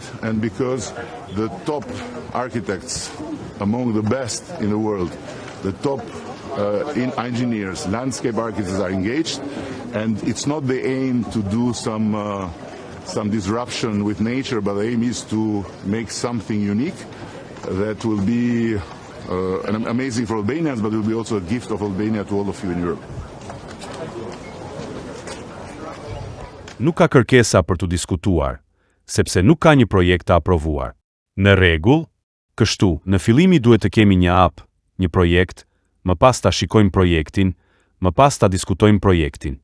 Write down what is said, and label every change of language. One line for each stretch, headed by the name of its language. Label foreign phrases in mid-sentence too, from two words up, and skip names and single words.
English: and because the top architects, among the best in the world, the top engineers, landscape architects are engaged, and it's not the aim to do some disruption with nature, but the aim is to make something unique that will be amazing for Albanians, but will be also a gift of Albania to all of you in Europe.
Albanian: Nuk ka kërkesa për të diskutuar, sepse nuk ka një projekt të aprovuar. Në rregull, kështu, në fillimi duhet të kemi një hap, një projekt, më pas ta shikojmë projektin, më pas ta diskutojmë projektin.